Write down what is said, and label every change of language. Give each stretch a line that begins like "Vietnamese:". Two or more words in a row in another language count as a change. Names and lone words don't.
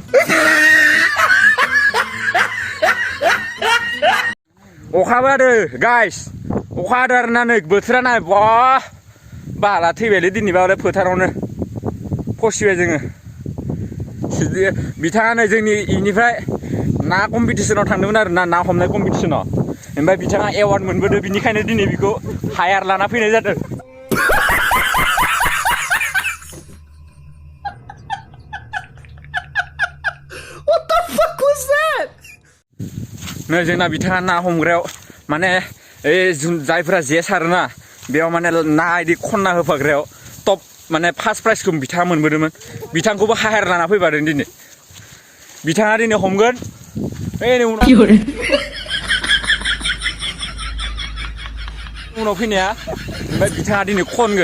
Bodo: अखाबो हादों गाइस, अखा हादों आरोना नै बोथोरा नाय बा बाला थैबायलै दिनैबा फोथारावनो फसिबाय जोङो। बिथाङा नै जोंनि इनिफ्राय ना कम्पिटिसनाव थांदोंमोन आरोना ना हमनाय कम्पिटिसनाव। ओमफ्राय बिथाङा एवार्ड मोनबोदों बिनिखायनो दिनै बिखौ हायार लाना फैनाय जादों।
English: What the fuck was that?
Bodo: नै जोंना बिथाङा ना हमग्रायाव माने जायफोरा जे सारोना बेयाव माने ना इदि खन्ना होफाग्रायाव टप माने
English: first prize
Bodo: बिथाङा मोनबोदोंमोन। बिथांखौबो हायार लाना फैबादों दिनै। बिथाङा दिनै हमगोन उनाव फैनाया ओमफ्राय बिथाङा दिनै खनगोन।